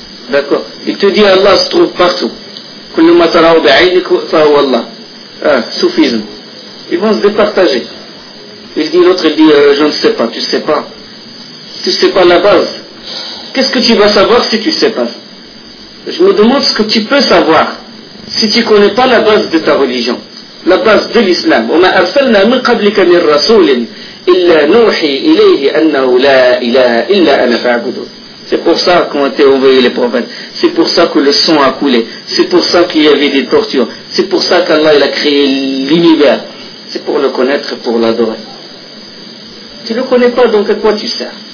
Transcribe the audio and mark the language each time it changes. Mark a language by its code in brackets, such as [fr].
[fr] D'accord. Il te dit Allah se trouve partout. [ar] Kullu ma tarahu bi'ayniki fa huwa Allah. [fr] Soufisme. Ils vont se départager. Il dit l'autre, il dit je ne sais pas, tu ne sais pas. Tu ne sais pas la base. Qu'est-ce que tu vas savoir si tu ne sais pas? Je me demande ce que tu peux savoir. Si tu ne connais pas la base de ta religion, la base de l'islam, [ar] وَمَا أَرْسَلْنَا مِنْ قَبْلِكَ مِنْ رَسُولٍ إِلَّا نُوحِي إِلَيْهِ أَنَّهُ لَا إِلَهَ إِلَّا أَنَا فَعْبُدُ. [fr] C'est pour ça qu'ont été envoyés les prophètes. C'est pour ça que le sang a coulé. C'est pour ça qu'il y avait des tortures. C'est pour ça qu'Allah il a créé l'univers. C'est pour le connaître et pour l'adorer. Tu ne le connais pas, donc à quoi tu sers?